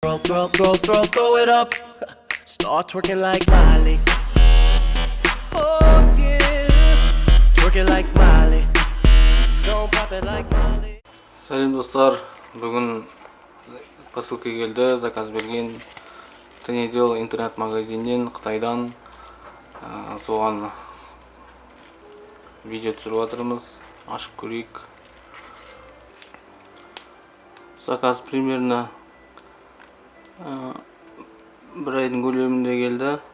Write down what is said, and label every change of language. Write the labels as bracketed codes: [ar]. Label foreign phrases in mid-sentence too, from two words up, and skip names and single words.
[en] Throw it up. Start twerking like Miley. Oh yeah. Twerking like Miley. Don't pop it like Miley. [kk] Салем достар, бүгін посылка келді, заказ берген Тенедел интернет-магазиннен, Қытайдан. Соған видео түсіріп жатырмыз, ашып көрейік. Заказ примерно бір айдың көлемінде келді.